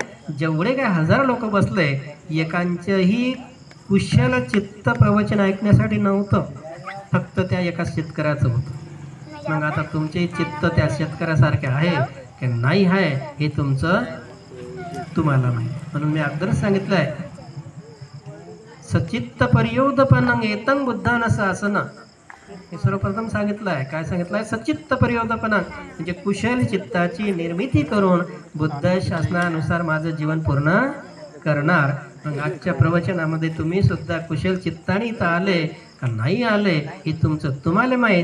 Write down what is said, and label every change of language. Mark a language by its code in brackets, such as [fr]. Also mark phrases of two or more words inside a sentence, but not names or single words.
[mr] जेवढे काय हजार लोक बसले एकांचंही कुशल चित्त प्रवचन ऐकण्यासाठी नव्हतं, फक्त त्या एका शेतकऱ्याचं होतं. मग आता तुमचे चित्त त्या शेतकऱ्यासारखे आहे की नाही आहे हे तुमचं तुम्हाला माहिती. म्हणून मी अगोदरच सांगितलंय, [pi] सचित्त पर्योदपनं एतं बुद्धान शासन. [mr] हे सर्वप्रथम सांगितलं आहे. काय सांगितलं आहे? [pi] सचित्त पर्योदपनं [mr] म्हणजे कुशल चित्ताची निर्मिती करून बुद्ध शासनानुसार माझं जीवन पूर्ण करणार. मग आजच्या प्रवचनामध्ये तुम्ही सुद्धा कुशल चित्ताने इथं आले का नाही आले हे तुमचं तुम्हाला माहीत.